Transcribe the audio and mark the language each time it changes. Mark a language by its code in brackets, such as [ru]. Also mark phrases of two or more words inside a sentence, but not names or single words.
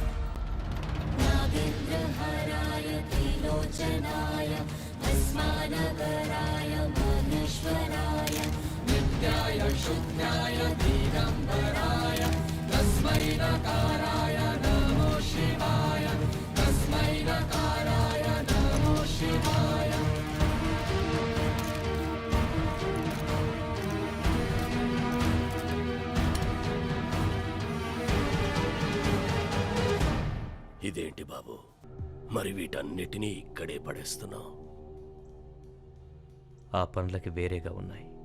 [sa] नागेन्द्रहाराय त्रिलोचनाय भस्मानगराय महेश्वराय नित्याय शुद्धाय दिगंबराय तस्मै नकाराय नमो शिवाय तस्मै नकाराय नमो शिवाय [te] ఇదేంటి బాబు, మరి వీటన్నిటినీ ఇక్కడే పడేస్తున్నావు? ఆ పనులకి వేరేగా ఉన్నాయి.